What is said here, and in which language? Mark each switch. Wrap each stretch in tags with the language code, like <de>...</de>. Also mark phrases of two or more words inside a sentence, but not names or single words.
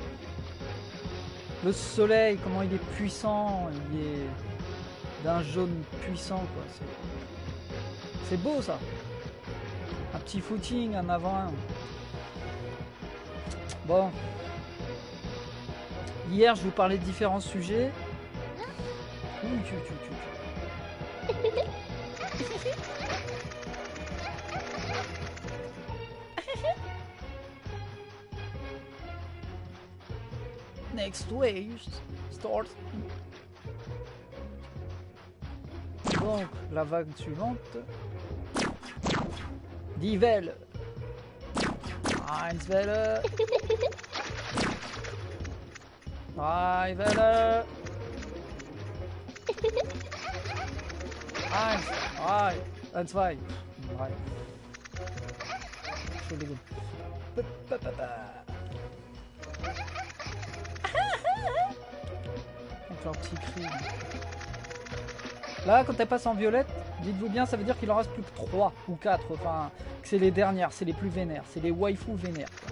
<fr>Le soleil, comment il est puissant, il est d'un jaune puissant quoi. C'est beau ça. Un petit footing en avant. Bon. Hier, je vous parlais de différents sujets.</fr> <en>Next wave start.</en> <fr>Donc, la vague suivante.</fr> <de>Die Welle. Eins Welle. Drei Welle. Eins, zwei. Drei.</de> <fr>chaud les gars. Avec leur petit cri. Là, quand elle passe en violette, dites-vous bien, ça veut dire qu'il en reste plus que 3 ou 4. Enfin, que c'est les dernières, c'est les plus vénères. C'est les waifus vénères.</fr>